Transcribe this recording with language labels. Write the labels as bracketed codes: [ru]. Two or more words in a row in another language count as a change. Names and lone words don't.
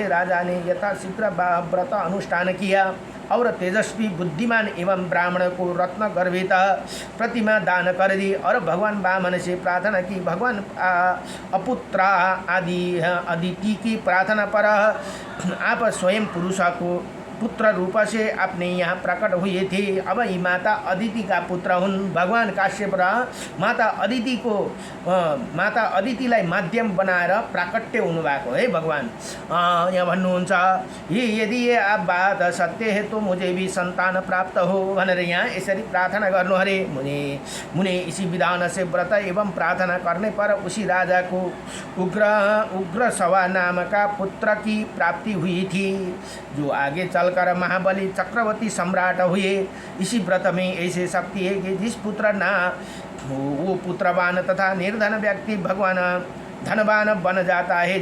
[hi] राजा ने यथाशीघ्र व्रत अनुष्ठान किया और तेजस्वी बुद्धिमान एवं ब्राह्मण को रत्न गर्भित प्रतिमा दान कर दी और भगवान वामन से प्रार्थना की। भगवान अपुत्रा अदिति की प्रार्थना पर आप स्वयं पुरुष को पुत्र रूप से अपने यहाँ प्रकट हुए थे। [ne] अब यी माता अदिति का पुत्र हुन्। भगवान काश्यप र माता अदितिलाई माध्यम बनाएर प्राकट्य हुनुभएको है भगवान। यहाँ भन्नुहुन्छ, [hi] यदि ये आप बात सत्य है तो मुझे भी संतान प्राप्त हो [ne] भनेर यहाँ यसरी प्रार्थना गर्नु अरे। [hi] मुने इसी विधान से व्रत एवं प्रार्थना करने पर उसी राजा को उग्र सवा नाम का पुत्र की प्राप्ति हुई थी, जो आगे चलकर महाबली चक्रवर्ती सम्राट हुए। इसी व्रत में ऐसी शक्ति है कि जिस पुत्र ना वो पुत्रवान तथा निर्धन व्यक्ति भगवान धनवान बन जाता है।